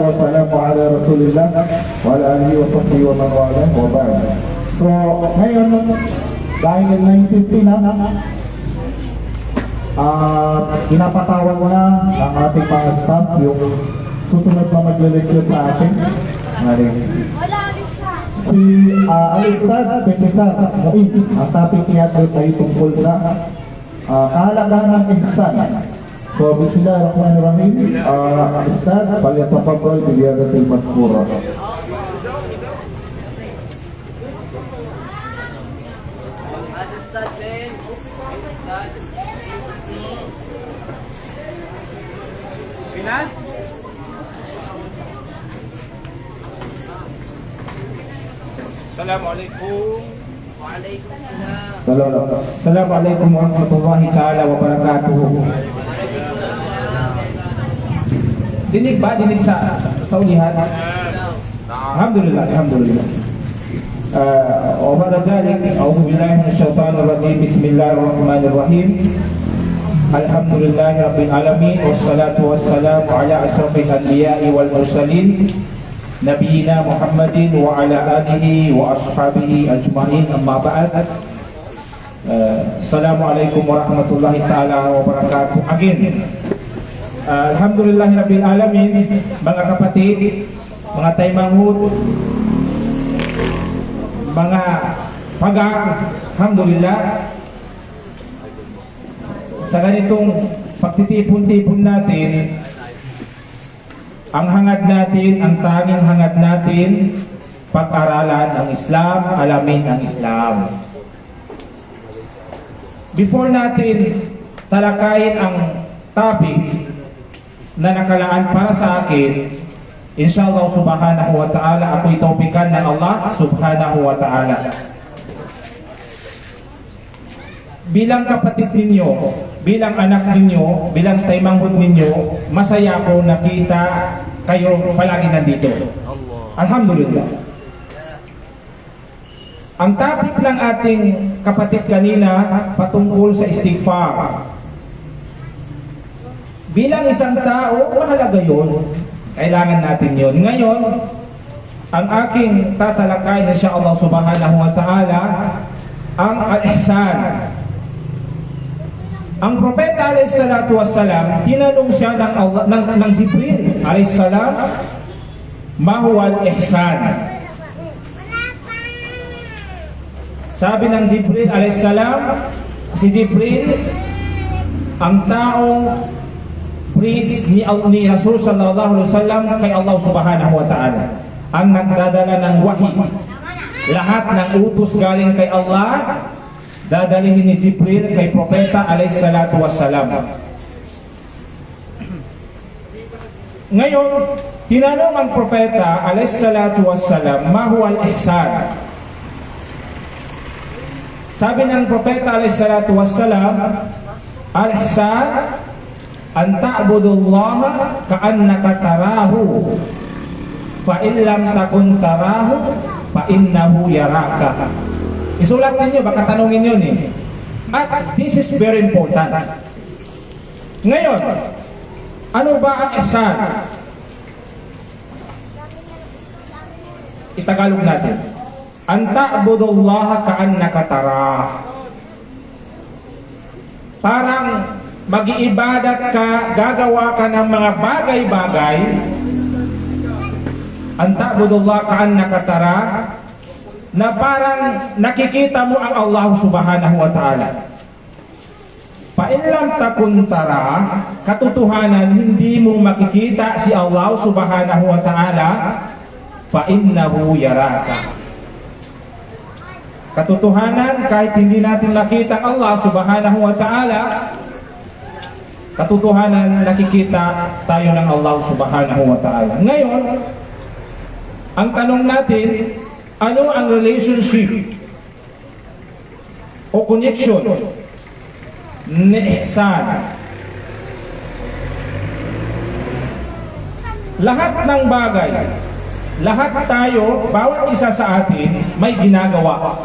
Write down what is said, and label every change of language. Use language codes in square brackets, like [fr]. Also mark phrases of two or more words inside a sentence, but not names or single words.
[ar] والسلام على رسول الله وعلى آله وصحبه ومن والاه وبعد. [tl] So, ngayon, dahil 9:50 na, pinapatawag na ang ating mga staff yung susunod na magle-lecture sa atin. Si Alistad Bekisar Mu'in, ang topic niya ay tungkol sa kahalagahan ng ihsan. So, [ar] بسم الله الرحمن الرحيم. أستاذ, فليتفضل بالإفادة المذكورة. [tl] Pinan? [ar] السلام عليكم السلام عليكم ورحمة الله تعالى وبركاته. [tl] Dinig ba? Dinig sa ulihan? [ar] الحمد لله، الحمد لله. وبعد ذلك أعوذ بالله من الشيطان الرجيم بسم الله الرحمن الرحيم الحمد لله رب العالمين والصلاة والسلام على أشرف الأنبياء والمرسلين نبينا محمد وعلى آله وأصحابه أجمعين أما بعد السلام عليكم ورحمة الله تعالى وبركاته. Again, الحمد لله رب العالمين, [tl] mga kapatid, mga taymanghut, mga pagang, alhamdulillah, sa ganitong pagtitipon-tipon natin, ang hangad natin, ang tanging hangad natin, pag-aralan ang Islam, alamin ang Islam. Before natin talakayin ang topic na nakalaan para sa akin, [ar] إن شاء الله سبحانه وتعالى, [tl] ako'y taupikan ng Allah [ar] سبحانه وتعالى. [tl] Bilang kapatid ninyo, bilang anak ninyo, bilang taymanghut ninyo, masaya ako nakita kayo palagi nandito. Alhamdulillah. Ang topic ng ating kapatid kanina patungkol sa istighfar. Bilang isang tao, mahalaga yun. Kailangan natin yun. Ngayon, ang aking tatalakay [ar] إن شاء الله سبحانه وتعالى, [tl] ang al-ihsan. Ang propeta [ar] عليه الصلاة والسلام, [tl] tinanong siya ng Jibril [ar] عليه السلام, ما هو الإحسان? [tl] Sabi ng Jibril [ar] عليه السلام, [tl] si Jibril, ang taong preach ni Rasul [ar] صلى الله عليه وسلم [tl] kay Allah [ar] سبحانه وتعالى, [tl] ang nagdadala ng wahi. Lahat ng utos galing kay Allah, dadalhin ni Jibril kay propeta [ar] عليه الصلاة والسلام. [tl] Ngayon, tinanong ang propeta [ar] عليه الصلاة والسلام, ما هو الإحسان? [tl] Sabi ng propeta [ar] عليه الصلاة والسلام الإحسان أن تعبد الله كأنك تراه فإن لم تكن تراه فإنه يراك. [tl] Isulat ninyo, baka tanungin yun eh. [en] At this is very important. [tl] Ngayon, ano ba ang ihsan? Itagalog natin. [ar] أن تعبد الله كأنك تراه. [tl] Parang mag-iibadat ka, gagawa ka ng mga bagay-bagay. [ar] أن تعبد الله كأنك تراه, [tl] na parang nakikita mo ang Allah [ar] سبحانه وتعالى. فإن لم تكن ترى, [tl] katotohanan hindi mo makikita si Allah [ar] سبحانه وتعالى, فإنه يراك. [tl] Katotohanan, kahit hindi natin nakita Allah [ar] سبحانه وتعالى, [tl] katotohanan nakikita tayo ng Allah [ar] سبحانه وتعالى. [tl] Ngayon, ang tanong natin, ano ang relationship o connection ni ihsan? Lahat ng bagay, lahat tayo, bawat isa sa atin may ginagawa.